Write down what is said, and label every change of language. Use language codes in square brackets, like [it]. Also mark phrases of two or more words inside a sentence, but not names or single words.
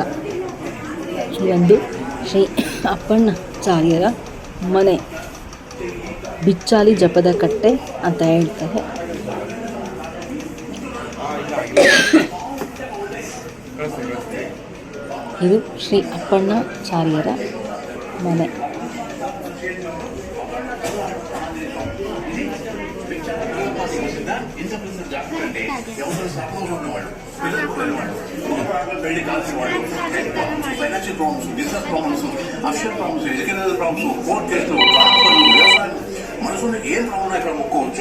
[kn] ಈ ಒಂದು ಶ್ರೀ ಅಪ್ಪಣ್ಣಾಚಾರ್ಯರ ಮನೆ ಬಿಚ್ಚಾಲಿ ಜಪದ ಕಟ್ಟೆ ಅಂತ ಹೇಳ್ತಾರೆ. ಇದು ಶ್ರೀ ಅಪ್ಪಣ್ಣಾಚಾರ್ಯರ ಮನೆ. [en] financial problems, business problems, official problems, educational problems, [te] కోర్ట్ కేసులు, మనసులో ఏం ప్రాబ్లం ఇక్కడ మొక్కోవచ్చు.